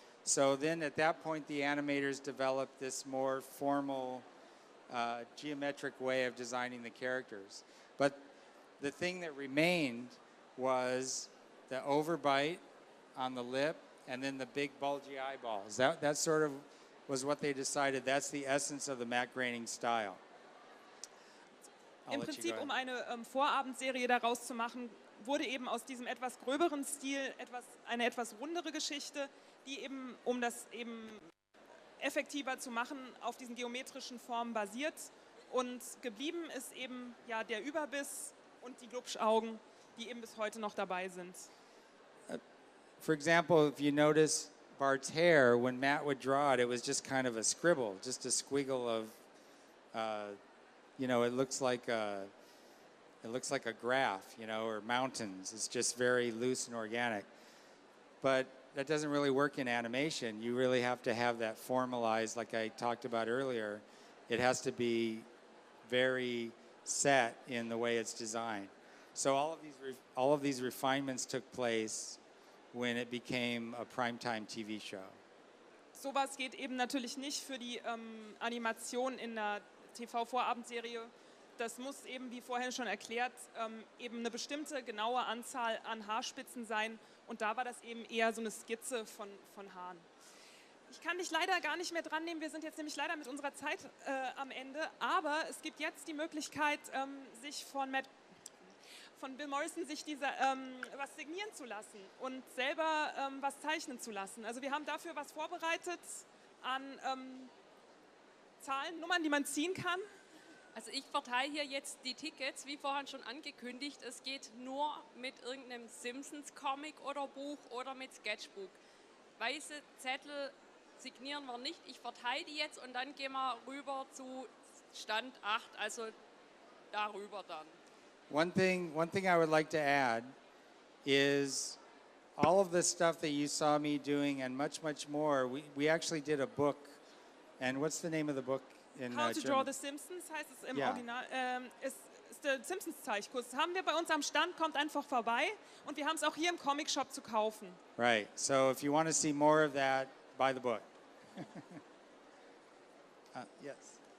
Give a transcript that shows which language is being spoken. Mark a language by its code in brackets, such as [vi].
[en] So then at that point, the animators developed this more formal geometric way of designing the characters. But the thing that remained was the overbite on the lip, and then the big bulgy eyeballs. That sort of was what they decided. That's the essence of the Matt Groening style. [de] Im Prinzip, um eine Vorabendserie daraus zu machen, wurde eben aus diesem etwas gröberen Stil eine etwas rundere Geschichte, die eben, um das eben effektiver zu machen, auf diesen geometrischen Formen basiert. Und geblieben ist eben ja, der Überbiss und die Glubschaugen, die eben bis heute noch dabei sind. [en] For example, if you notice Bart's hair, when Matt would draw it, it was just kind of a scribble, just a squiggle of, it looks like a graph, or mountains. It's just very loose and organic. But that doesn't really work in animation. You really have to have that formalized, like I talked about earlier. It has to be very set in the way it's designed. So all of these refinements took place when it became a primetime TV show. [de] Sowas geht eben natürlich nicht für die Animation in einer TV-Vorabendserie. Das muss eben, wie vorhin schon erklärt, eben eine bestimmte genaue Anzahl an Haarspitzen sein. Und da war das eben eher so eine Skizze von Haaren. Ich kann dich leider gar nicht mehr dran nehmen. Wir sind jetzt nämlich leider mit unserer Zeit am Ende. Aber es gibt jetzt die Möglichkeit, sich von Bill Morrison sich was signieren zu lassen und selber was zeichnen zu lassen. Also wir haben dafür was vorbereitet an Zahlen, Nummern, die man ziehen kann. Also ich verteile hier jetzt die Tickets, wie vorhin schon angekündigt. Es geht nur mit irgendeinem Simpsons-Comic oder Buch oder mit Sketchbook. Weiße Zettel signieren wir nicht. Ich verteile die jetzt und dann gehen wir rüber zu Stand 8, also darüber dann. [en] One thing I would like to add is all of the stuff that you saw me doing and much, much more, we actually did a book. And what's the name of the book in How to German? [de] Draw the Simpsons heißt es im Ja. Original. Ist der Simpsons-Zeichkurs. Haben wir bei uns am Stand, kommt einfach vorbei. Und wir haben es auch hier im Comic-Shop zu kaufen. [en] Right. So if you want to see more of that, buy the book. Yes.